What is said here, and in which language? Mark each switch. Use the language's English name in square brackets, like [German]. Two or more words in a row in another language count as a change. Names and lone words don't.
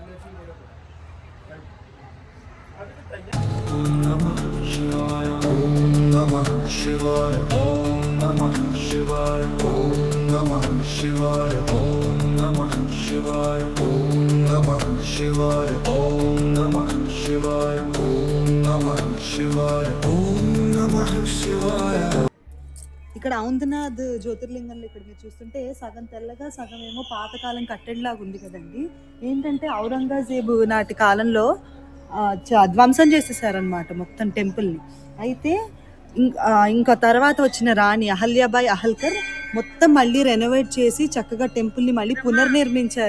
[Sanskrit] ఓం నమః శివాయ. शिवाय ओम नमः शिवाय ओम नमः शिवाय ओम नमः शिवाय ओम नमः शिवाय ओम नमः शिवाय ओम नमः शिवाय ओम नमः शिवाय. [Telugu] ఇక్కడ ఔంధనాథ్ జ్యోతిర్లింగంలో ఇక్కడ మీరు చూస్తుంటే సగం తెల్లగా సగం ఏమో పాతకాలం కట్టెడ్లాగా ఉంది కదండి. ఏంటంటే ఔరంగజేబు నాటి కాలంలో ధ్వంసం చేసేసారనమాట మొత్తం టెంపుల్ని. అయితే ఇంకా తర్వాత వచ్చిన రాణి అహల్యాబాయి అహల్కర్ మొత్తం మళ్ళీ రెనోవేట్ చేసి చక్కగా టెంపుల్ని మళ్ళీ పునర్నిర్మించారు.